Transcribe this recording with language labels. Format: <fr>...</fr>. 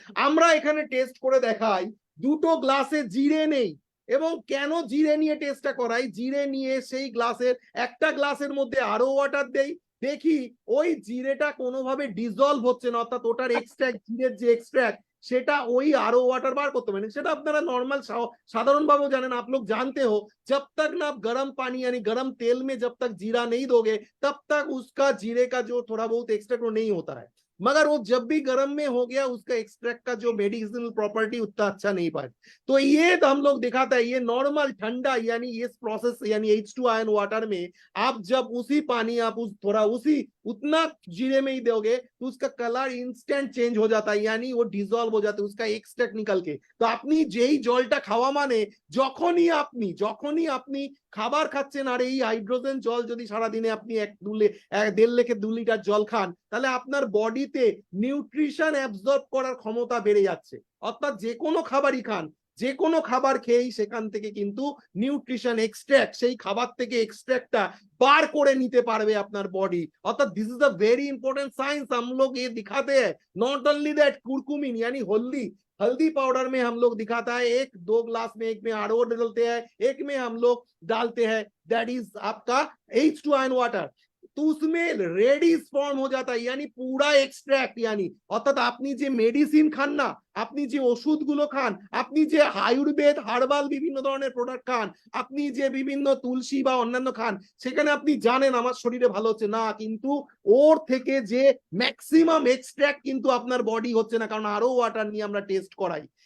<bn>আমরা এখানে টেস্ট করে দেখাই দুটো গ্লাসে জিরে নেই, এবং কেন জিরে নিয়ে টেস্টটা করাই, জিরে নিয়ে সেই গ্লাসের একটা গ্লাসের মধ্যে আরো ওয়াটার দেই, দেখি ওই জিরেটা কোনোভাবে ডিসলভ হচ্ছে না, অর্থাৎ ওটার এক্সট্রাক্ট, জিরের যে এক্সট্রাক্ট সেটা ওই আরো ওয়াটার বার করতে পারেন। সেটা আপনারা নর্মাল साधारणভাবেও জানেন।</bn> <hi>आप लोग जानते हो जब तक ना आप गर्म पानी यानी गर्म तेल में जब तक जीरा नहीं दोगे तब तक उसका जीरे का जो थोड़ा बहुत एक्सट्रैक्ट वो नहीं होता है, मगर वो जब भी गर्म में हो गया उसका एक्सट्रैक्ट का जो मेडिसिनल प्रॉपर्टी उतना अच्छा नहीं पाए। तो ये तो हम लोग दिखाता है, ये नॉर्मल ठंडा यानी इस प्रोसेस यानी H2 आयन वाटर में आप जब उसी पानी आप उस थोड़ा उसी उतना जीरे में ही दोगे तो उसका कलर इंस्टेंट चेंज हो जाता है, यानी वो डिसॉल्व हो जाता है उसका एक्सट्रैक्ट निकल के।</hi> <bn>तो আপনি যেই জলটা খাওয়া মানে যখনই আপনি খাবার খাচ্ছেন আর এই হাইড্রোজেন জল যদি সারা দিনে আপনি 1.5 থেকে 2 লিটার জল খান, তাহলে আপনার বডিতে নিউট্রিশন অ্যাবজর্ব করার ক্ষমতা বেড়ে যাচ্ছে। অর্থাৎ যে কোনো খাবারই খান, যে কোনো খাবার খেয়েই সেখান থেকে কিন্তু নিউট্রিশন এক্সট্রাক্ট, সেই খাবার থেকে এক্সট্রাক্টটা বার করে নিতে পারবে আপনার বডি।</bn> <hi>অর্থাৎ this is a very important science. हम लोग ये दिखाते हैं, नॉट ओनली दैट कुरकुमिन यानी हल्दी पाउडर में हम लोग दिखाता है 1-2 ग्लास में, एक में आरओ डालते हैं, एक में हम लोग डालते हैं दैट इज आपका H2 आयन वाटर। तो उसमें रेडिस फॉर्म हो जाता है यानी पूरा एक्सट्रैक्ट, यानी</hi> <bn>অর্থাৎ আপনি যে মেডিসিন খান না, আপনি যে ওষুধগুলো খান, আপনি যে আয়ুর্বেদ হার্বাল বিভিন্ন ধরনের প্রোডাক্ট খান, আপনি যে বিভিন্ন তুলসী বা অন্যান্য খান, সেখানে আপনি জানেন আমার শরীরে ভালো হচ্ছে না, কিন্তু ওর থেকে যে ম্যাক্সিমাম এক্সট্রাক্ট কিন্তু আপনার বডি হচ্ছে না, কারণ আরো ওয়াটার নিয়ে আমরা টেস্ট করাই।</bn>